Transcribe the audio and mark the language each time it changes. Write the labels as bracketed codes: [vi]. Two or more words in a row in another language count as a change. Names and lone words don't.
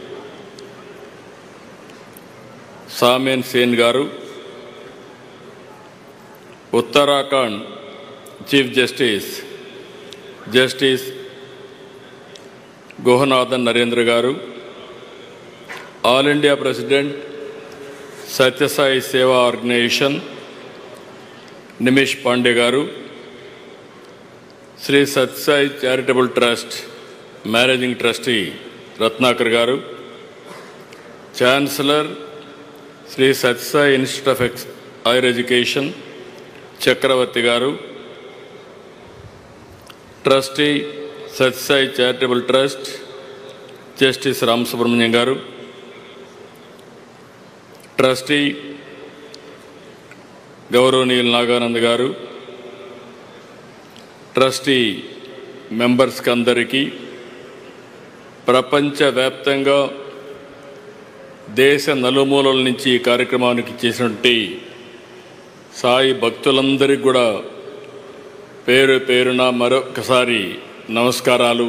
[en] Samen Sen Garu, Uttarakhand Chief Justice Gohanathan Narendra Garu, All India President Satya Sai Seva Organization Nimish Pandey Garu, Sri Satya Sai Charitable Trust Managing Trustee Ratnakar Garu, Chancellor Sri Satya Sai Institute of Higher Education Chakravarti Garu, Trustee Satya Sai Charitable Trust Justice Ram Subramanian Garu, Trustee Gauravniyuలు Naganand Garu, Trustee Members [te] Kandariki, ప్రపంచ వ్యాప్తంగా దేశ నలుమూలల నుంచి ఈ కార్యక్రమానికి చేసినటువంటి సాయి భక్తులందరికీ కూడా పేరు పేరున మరొకసారి నమస్కారాలు.